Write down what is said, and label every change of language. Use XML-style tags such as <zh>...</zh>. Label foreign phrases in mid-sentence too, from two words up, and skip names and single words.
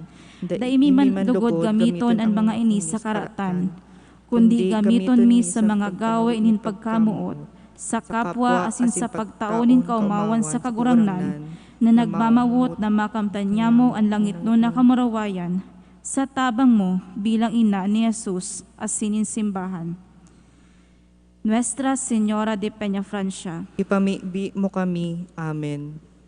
<bik>Daimi man lugod gamiton ang mga ini sa karatan, kundi gamiton mi sa mga gawe nin pagkamuot, sa kapwa asin sa pagtaonin kaumawan sa kagurangnan, na nagmamawot na makamtan niya mo ang langit no na kamurawayan, sa tabang mo bilang ina ni Jesus asin simbahan. Nuestra Señora de Peñafrancia, Ipamibi mo kami. Amen.</bik>